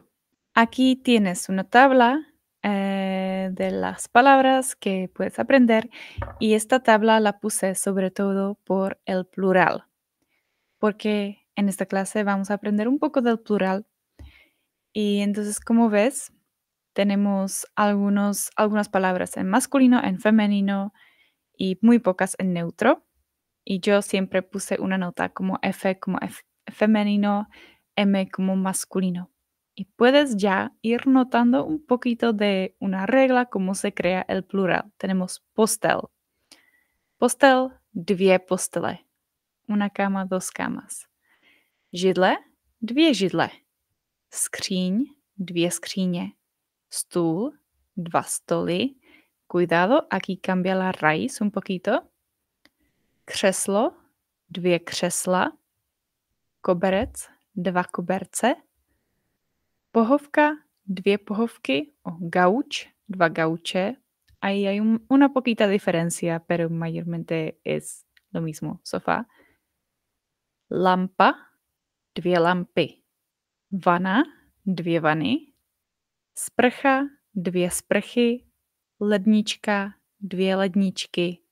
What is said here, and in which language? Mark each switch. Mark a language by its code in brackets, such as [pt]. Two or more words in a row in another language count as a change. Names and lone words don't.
[es] Aquí tienes una tabla de las palabras que puedes aprender y esta tabla la puse sobre todo por el plural, porque en esta clase vamos a aprender un poco del plural y entonces, como ves, tenemos algunas palabras en masculino, en femenino y muy pocas en neutro. Y yo siempre puse una nota como F como femenino, M como masculino. Y puedes ya ir notando un poquito de una regla, cómo se crea el plural. [cs] Tenemos postel. Postel, dvě postele. [es] Una cama, dos camas. [cs] Židle, dvě židle. Skříň, dvě skříně. Stůl, dva stoly. [es] Cuidado, aquí cambia la raíz un poquito. [cs] Křeslo, dvě křesla. Koberec, dva koberce. Pohovka, dvě pohovky o gauch, dva gauche. [es] Ahí hay una poquita diferencia, pero mayormente es lo mismo. Sofá. [cs] Lampa, dvě lampy. Vana, dvě vany. Sprcha, dvě sprchy. Lednička, dvě ledničky.